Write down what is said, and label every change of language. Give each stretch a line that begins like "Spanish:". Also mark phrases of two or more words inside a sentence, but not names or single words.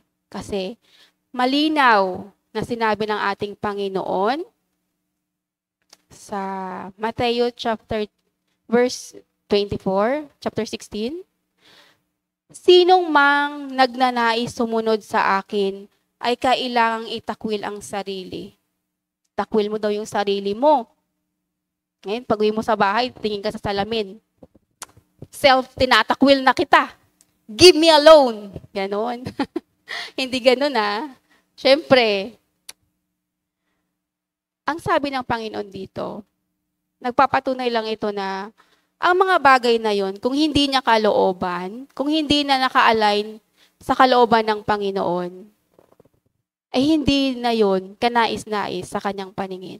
Filipino: Kasi malinaw na sinabi ng ating Panginoon sa Matthew verse 24, chapter 16, sinong mang nagnanais sumunod sa akin ay kailangang itakwil ang sarili. Takwil mo daw yung sarili mo. Ngayon, pag-uwi mo sa bahay, tingin ka sa salamin. Tinakwil na kita.
English: Give me alone.
Filipino: Ganon. Hindi ganon Siyempre, ang sabi ng Panginoon dito, nagpapatunay lang ito na ang mga bagay na yon, kung hindi niya kalooban, kung hindi na naka-align sa kalooban ng Panginoon, ay hindi na yon kanais-nais sa kanyang paningin.